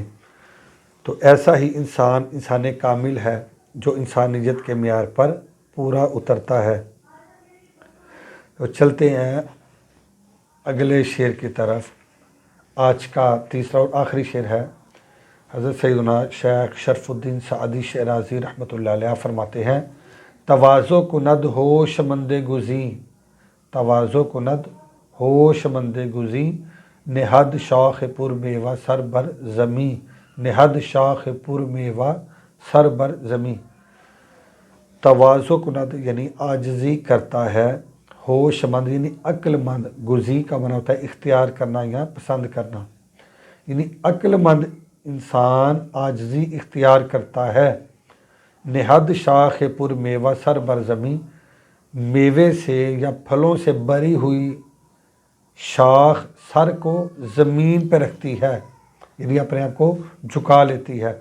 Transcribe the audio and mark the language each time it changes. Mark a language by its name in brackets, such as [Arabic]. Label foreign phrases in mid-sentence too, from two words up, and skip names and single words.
[Urdu] تو ایسا ہی انسان کامل ہے جو انسانیت کے معیار پر پورا اترتا ہے۔ تو چلتے ہیں اگلے شعر کی طرف۔ آج کا تیسرا اور آخری شعر ہے۔ حضرت سیدنا شیخ شرف الدین سعدی شیرازی [Arabic] رحمۃ اللہ علیہ [Urdu] فرماتے ہیں [Persian] تواضع کند ہوش مند گزیں، تواضع کند ہوش مند گزیں، نہد شاخ پر میوہ سر بر زمیں، نہد شاخ پر میوہ سر بر زمیں۔ تواضع کند [Urdu] یعنی عاجزی کرتا ہے، ہوش مند یعنی عقل مند، گزیں کا معنی ہوتا ہے اختیار کرنا یا پسند کرنا، یعنی عقل مند انسان عاجزی اختیار کرتا ہے۔ [Persian] نہد شاخ پر میوہ سر بر زمیں، [Urdu] میوے سے یا پھلوں سے بری ہوئی شاخ سر کو زمین پہ رکھتی ہے، یعنی اپنے آپ کو جھکا لیتی ہے۔